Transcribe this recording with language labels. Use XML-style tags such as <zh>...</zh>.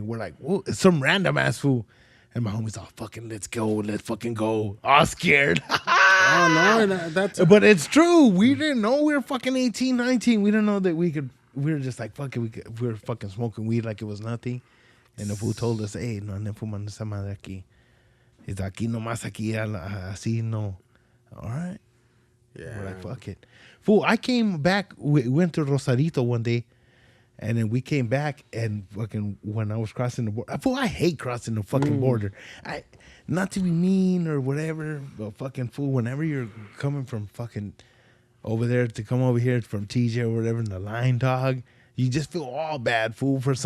<en>We're like, whoa, it's some random ass fool. And my homie's all, fucking, let's fucking go. All scared. Oh, no, that's... But it's true. We didn't know we were fucking 18, 19. We didn't know that we were just like, fuck it. We were fucking smoking weed like it was nothing. And the fool told us, hey,</en> <es>no anden fumando esa madre aquí.</es> <en>It's</en> <es>aquí nomás aquí, así no.</es> <en>All right. Yeah. We're like, fuck it. Fool, I came back, we went to Rosarito one day, and then we came back, and fucking when I was crossing the border, fool, I hate crossing the fucking border. Not to be mean or whatever, but fucking fool, whenever you're coming from fucking over there to come over here from TJ or whatever in the line, dog, you just feel all bad, fool.</en>